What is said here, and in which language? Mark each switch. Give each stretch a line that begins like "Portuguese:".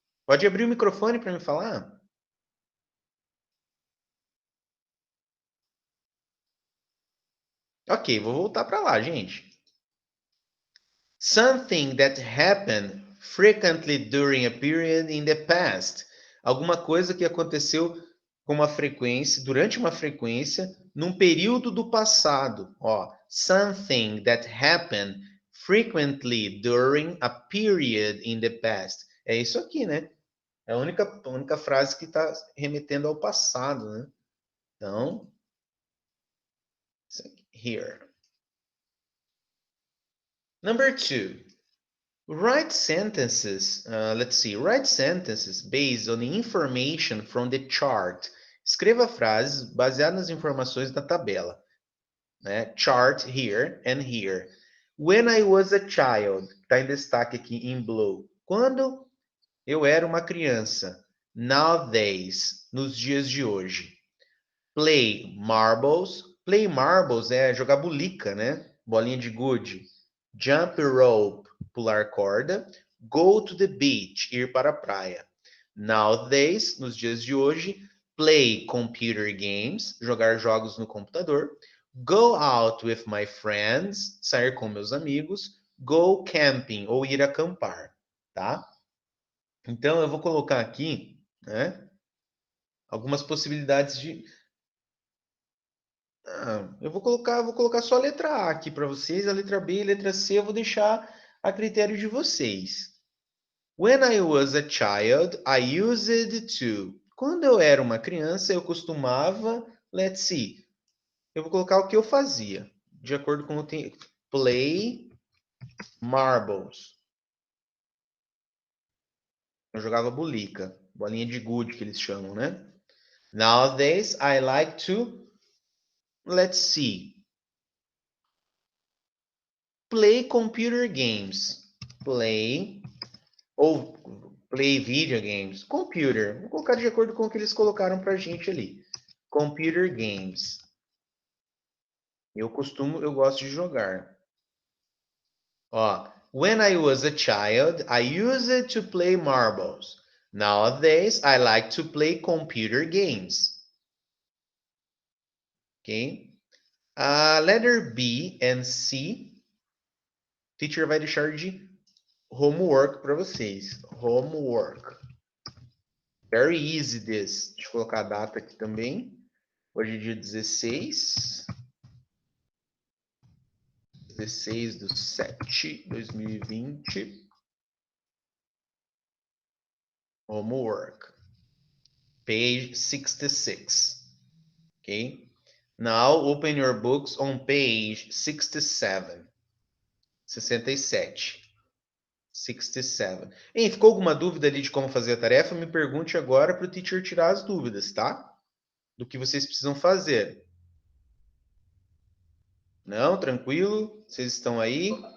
Portuguese: Pode abrir o microfone para me falar? Ok, vou voltar para lá, gente.
English: Something that happened frequently during a period in the past.
Portuguese: Alguma coisa que aconteceu com uma frequência, durante uma frequência, num período do passado.
English: Ó, something that happened frequently during a period in the past.
Portuguese: É isso aqui, né? É a única frase que está remetendo ao passado, né?
English: Então, here. Number two. Write sentences, let's see, write sentences based on the information from the chart.
Portuguese: Escreva frases baseadas nas informações da tabela, né?
English: Chart here and here. When I was a child,
Portuguese: está em destaque aqui em
English: blue.
Portuguese: Quando eu era uma criança.
English: Nowadays,
Portuguese: nos dias de hoje.
English: Play marbles. Play marbles
Portuguese: é jogar bulica, né? Bolinha de gude.
English: Jump rope,
Portuguese: pular corda.
English: Go to the beach,
Portuguese: ir para a praia.
English: Nowadays,
Portuguese: nos dias de hoje.
English: Play computer games,
Portuguese: jogar jogos no computador.
English: Go out with my friends,
Portuguese: sair com meus amigos.
English: Go camping,
Portuguese: ou ir acampar, tá? Então, eu vou colocar aqui, né, algumas possibilidades de... eu vou colocar só a letra A aqui para vocês, a letra B e a letra C eu vou deixar a critério de vocês.
English: When I was a child, I used to.
Portuguese: Quando eu era uma criança, eu costumava,
English: let's see,
Portuguese: eu vou colocar o que eu fazia, de acordo com o tempo.
English: Play marbles.
Portuguese: Eu jogava bulica, bolinha de gude que eles chamam, né?
English: Nowadays, I like to, let's see, play computer games. Play ou play video games. Computer.
Portuguese: Vou colocar de acordo com o que eles colocaram pra gente ali.
English: Computer games.
Portuguese: Eu gosto de jogar.
English: Ó, when I was a child, I used to play marbles. Nowadays, I like to play computer games. Ok? Letter B and C.
Portuguese: Teacher vai deixar de homework para vocês. Homework.
English: Very easy this.
Portuguese: Deixa eu colocar a data aqui também. Hoje é dia 16. 16/7/2020.
English: Homework. Page 66. Okay? Now open your books on page 67. 67. 67.
Portuguese: Hein, ficou alguma dúvida ali de como fazer a tarefa? Me pergunte agora para o teacher tirar as dúvidas, tá? Do que vocês precisam fazer. Não, tranquilo? Vocês estão aí?